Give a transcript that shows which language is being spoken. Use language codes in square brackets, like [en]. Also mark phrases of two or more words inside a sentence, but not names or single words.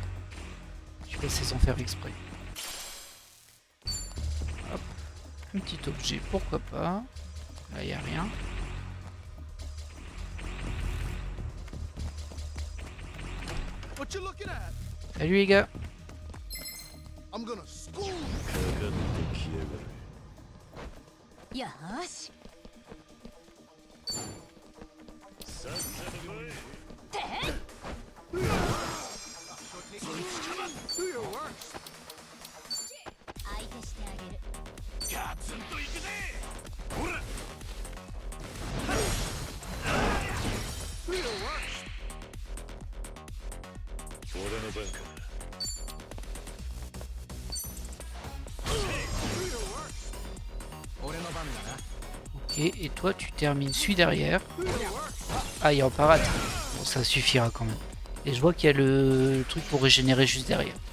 [fr] Je suis passé sans faire exprès. Hop. Un petit objet, pourquoi pas. Là, il n'y a rien. Salut les gars. [ja] かかってきやがる。よーしさっさと来い。相手してあげるガツンと行くぜ。ほら。俺の番か。 [fr] Ok, et toi tu termines celui derrière. Ah, il en parade. Bon, ça suffira quand même. Et je vois qu'il y a le truc pour régénérer juste derrière.